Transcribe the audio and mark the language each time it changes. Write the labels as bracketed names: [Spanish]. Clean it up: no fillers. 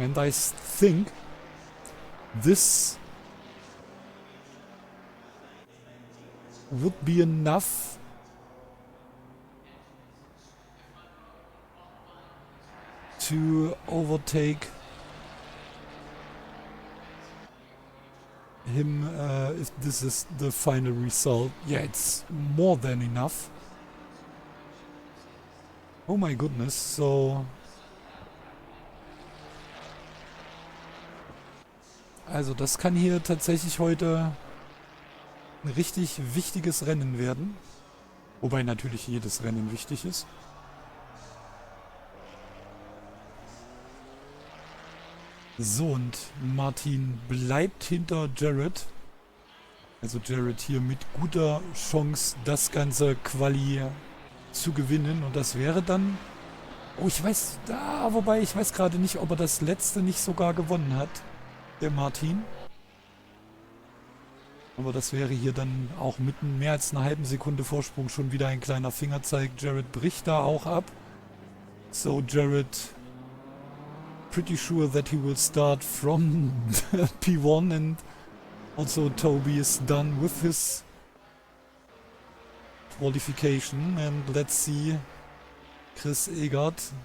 [English] And I think this would be enough to overtake him if this is the final result. Yeah, it's more than enough. Oh my goodness, [German] so also das kann hier tatsächlich heute ein richtig wichtiges Rennen werden. Wobei natürlich jedes Rennen wichtig ist. So, und Martin bleibt hinter Jared. Also Jared hier mit guter Chance, das ganze Quali zu gewinnen. Und das wäre dann... Oh, ich weiß... wobei, ich weiß gerade nicht, ob er das letzte nicht sogar gewonnen hat. Der Martin. Aber das wäre hier dann auch mit mehr als einer halben Sekunde Vorsprung schon wieder ein kleiner Fingerzeig. Jared bricht da auch ab. So, Jared... [English] pretty sure that he will start from P1, and also Toby is done with his qualification. And let's see Chris Egert.